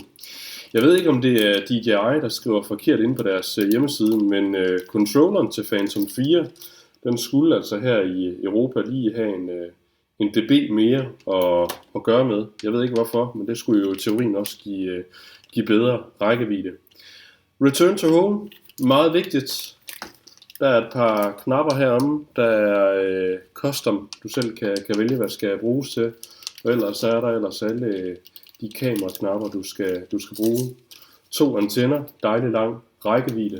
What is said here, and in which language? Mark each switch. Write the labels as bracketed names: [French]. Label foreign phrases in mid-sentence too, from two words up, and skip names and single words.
[Danish] Jeg ved ikke, om det er DJI, der skriver forkert inde på deres hjemmeside, men controlleren til Phantom 4, den skulle altså her i Europa lige have en dB mere at gøre med. Jeg ved ikke hvorfor, men det skulle jo i teorien også give bedre rækkevidde. [English] Return to home, [Danish] meget vigtigt. Der er et par knapper heromme, der er custom, du selv kan vælge, hvad skal bruges til. Og ellers er der alle de kameraknapper, du skal bruge. 2 antenner, dejligt lang rækkevidde.